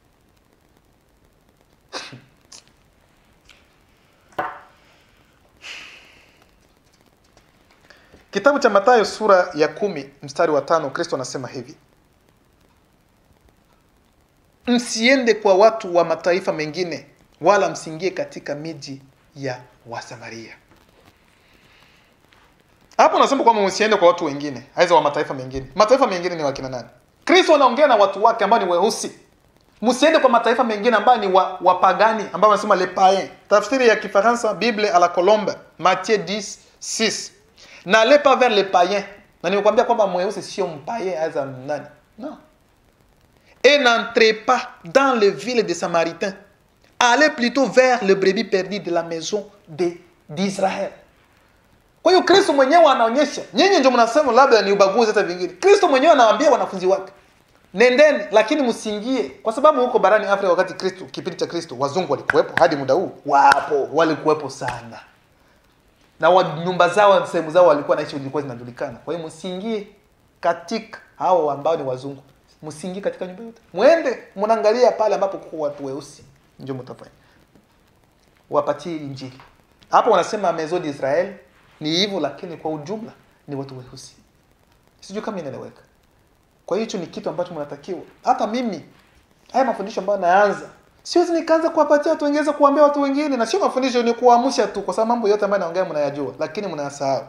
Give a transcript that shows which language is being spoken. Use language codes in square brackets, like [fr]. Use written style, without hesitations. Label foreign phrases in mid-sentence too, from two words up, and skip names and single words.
[sw] Kitabu cha Mathayo sura ya 10 mstari wa 5, Kristo anasema hivi: msiende kwa watu wa mataifa mengine, wala msiingie katika miji ya Wasamaria. Hapo nasema kwamba msiende kwa watu wengine, aidha wa mataifa mengine. Mataifa mengine ni wakina nani? Kristo anaongea na watu wake ambao ni weusi. Msiende kwa mataifa mengine ambao ni wapagani, ambao wanasema [fr] les païens. [sw] Tafsiri ya Kifaransa, [fr] Bible à la Colombe, Matthieu 10:6. N'allez pas vers les païens. [sw] Na nimekwambia kwamba mweusi sio mpaye aidha nani. [fr] Non. Et n'entrez pas dans les villes des Samaritains. Allez plutôt vers le brebis perdu de la maison d'Israël. [sw] Kwa hiyo Kristo mwenyewe anaonyesha, nyinyi ndio mnasema labda ni ubaguzi hata vingine. Kristo mwenyewe anawaambia wanafunzi wake, nendeni lakini msiingie, kwa sababu huko barani Afrika wakati Kristo, kipindi cha Kristo, wazungu walikuwepo hadi muda huu. Wapo, walikuwepo sana. Na nyumba zao, sehemu zao walikuwa naishi zilikuwa zinajulikana. Kwa hiyo msiingie katika hao ambao ni wazungu. Msiingie katika nyumba yote. Muende mnaangalia pale ambapo kwa watu weusi ndio mtafanya. Wapatie injili. Hapo wanasema [fr] maison d'Israël [sw] ni hivyo, lakini kwa ujumla ni watu weusi. Sijui kama inaeleweka. Kwa hiyo hicho ni kitu ambacho mnatakiwa. Hata mimi haya mafundisho ambayo naanza, siwezi nikaanza kuwapatia watu wengine, kuambia watu wengine, na sio mafundisho ni kuamsha tu, kwa sababu mambo yote ambayo naongea mnayajua, lakini mnayasahau.